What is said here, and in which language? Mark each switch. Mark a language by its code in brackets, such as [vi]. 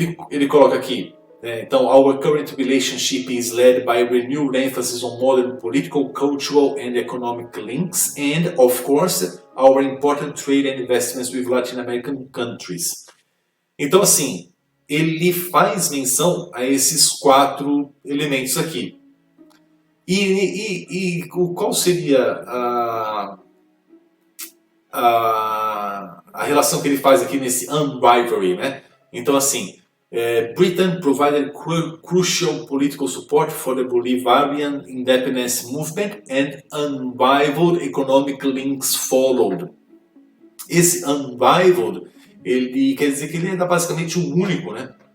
[pt] ele coloca aqui, então, [en] our current relationship is led by a renewed emphasis on modern political, cultural and economic links and, of course, our important trade and investments with Latin American countries. [pt] Então, assim, ele faz menção a esses 4 elementos aqui. E qual seria a relação que ele faz aqui nesse unrivalry, né? Então, assim, [en] Britain provided crucial political support for the Bolivarian independence movement and unrivaled economic links followed. [pt] Esse unrivaled, ele quer dizer que ele era basicamente o único, né?